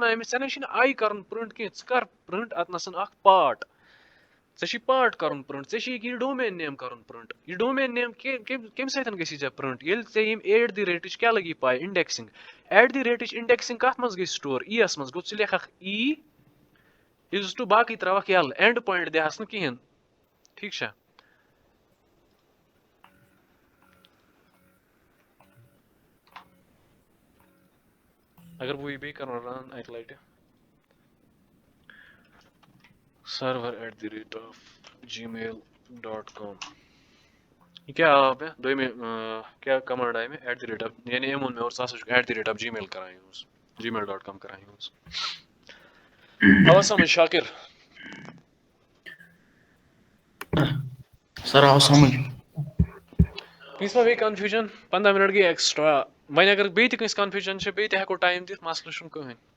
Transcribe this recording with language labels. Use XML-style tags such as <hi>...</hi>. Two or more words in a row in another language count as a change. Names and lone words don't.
<ks>وَنان أمِس ژےٚ نَے چھِنہٕ آی کَرُن پرٛنٛٹ کینٛہہ ژٕ کَر پرٛنٛٹ اَتنَسَن اَکھ پاٹ ژےٚ چھی پاٹ کَرُن پرٛنٛٹ ژےٚ چھی یہِ</ks> <en>domain name</en> <ks>کَرُن پرٛنٛٹ یہِ</ks> <en>domain name</en> <ks>کَمہِ سۭتۍ گژھی ژےٚ پرٛنٛٹ ییٚلہِ ژےٚ یِم @ کیٛاہ لگی پاے اِنڈٮ۪کسِنٛگ @ اِنڈٮ۪کسِنٛگ کَتھ منٛز گٔے سٹور ای یَس منٛز گوٚو ژٕ لیکھَکھ ای یُس ٹُو باقٕے ترٛاوَکھ یَلہٕ</ks> <en>end point</en> <ks>دِہَس نہٕ کِہیٖنۍ ٹھیٖک چھا اگر بہٕ یہِ بیٚیہِ کَرُن رَن اَکہِ لَٹہِ سٔروَر @gmail.com یہِ کیٛاہ آو مےٚ دوٚیمہِ کیٛاہ کَمانٛڈ آیہِ مےٚ یعنی أمۍ ووٚن مےٚ اور ژٕ ہسا چھُکھ @gmail کَران یوٗز gmail.com کَران یوٗز آوا سَمٕجھ شاکِر سَر آو سَمٕجھ کٲنٛسہِ ما بیٚیہِ کَنفیوٗجَن 15 مِنٹ گٔے ایٚکٕسٹرٛا وۄنۍ اگر بیٚیہِ تہِ کٲنٛسہِ کَنفیوٗجَن چھِ بیٚیہِ تہِ ہٮ۪کو ٹایم دِتھ مَسلہٕ چھُنہٕ کٕہٕنۍ</ks>